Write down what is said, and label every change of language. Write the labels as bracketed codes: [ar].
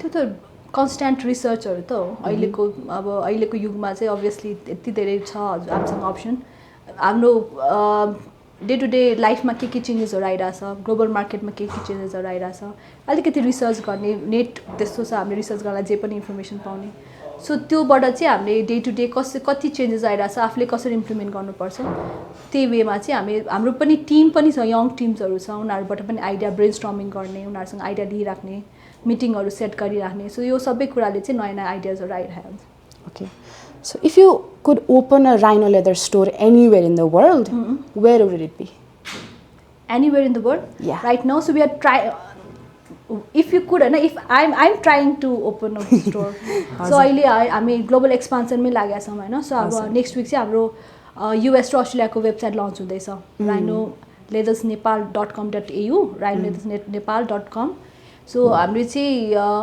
[ne] त्यो त कन्सट्यान्ट रिसर्चहरू त हो अहिलेको युगमा चाहिँ अभियसली यति धेरै छ हामीसँग अप्सन हाम्रो डे टु डे लाइफमा के चेन्जेसहरू आइरहेछ ग्लोबल मार्केटमा के चेन्जेसहरू आइरहेछ अलिकति रिसर्च गर्ने नेट त्यस्तो छ हामीले रिसर्च गर्दा जे पनि इन्फर्मेसन पाउने सो त्योबाट चाहिँ हामीले डे टु डे कति चेन्जेस आइरहेछ आफूले कसरी इम्प्लिमेन्ट गर्नुपर्छ त्यही वेमा चाहिँ हाम्रो पनि टिम पनि छ यङ टिम्सहरू छ उनीहरूबाट पनि आइडिया ब्रेन स्टर्मिङ गर्ने उनीहरूसँग आइडिया लिइराख्ने मिटिङहरू सेट गरिराख्ने सो यो सबै कुराले चाहिँ नयाँ नयाँ आइडियाजहरू आइरहेको हुन्छ [en] Okay so if you could open a rhino leather store anywhere in the world where would it be anywhere in the world Yeah. Right now so we are try if you could [ne] होइन [en] if I'm trying to open a store [ne] so अहिले हामी global एक्सपान्सनमै लागेका छौँ होइन so अब next week चाहिँ हाम्रो US र अस्ट्रेलियाको वेबसाइट लन्च हुँदैछ rhino leathers Nepal .com.au rhino leathers नेपाल.com so हामीले चाहिँ